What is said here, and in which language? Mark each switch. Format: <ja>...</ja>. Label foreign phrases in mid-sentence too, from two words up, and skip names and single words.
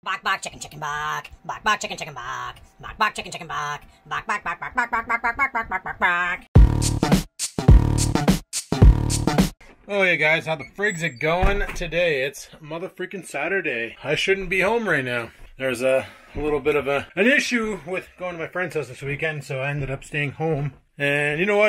<en>Bok bok chicken chicken bok. Bok bok chicken chicken bok. Bok bok chicken chicken bok. Bok bok bok bok bok bok bok bok bok bok bok bok. Oh yeah guys, how the frig's it going today? It's motherfreaking Saturday. I shouldn't be home right now. There's a little bit of an issue with going to my friend's house this weekend, so I ended up staying home. And you know what?</en>